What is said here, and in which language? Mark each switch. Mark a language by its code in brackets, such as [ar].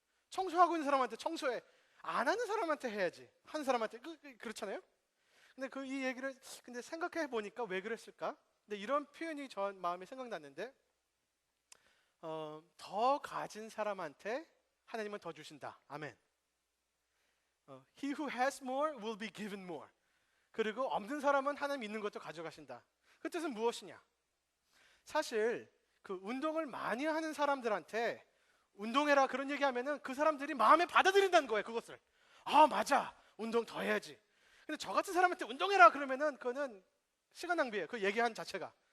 [ko] 청소하고 있는 사람한테 청소해! 안 하는 사람한테 해야지. 하는 사람한테 그렇잖아요. 근데 이 얘기를 근데 생각해 보니까 왜 그랬을까? 근데 이런 표현이 저 마음에 생각났는데, 더 가진 사람한테 하나님은 더 주신다. 아멘. [en] He who has more will be given more. [ko] 그리고 없는 사람은 하나님 있는 것도 가져가신다. 그 뜻은 무엇이냐? 사실 그 운동을 많이 하는 사람들한테 운동해라 그런 얘기하면은 그 사람들이 마음에 받아들인다는 거예요. 그것을. 아, 맞아. 운동 더 해야지. 근데 저 같은 사람한테 운동해라 그러면은 그거는 시간 낭비예요. 그 얘기한 자체가.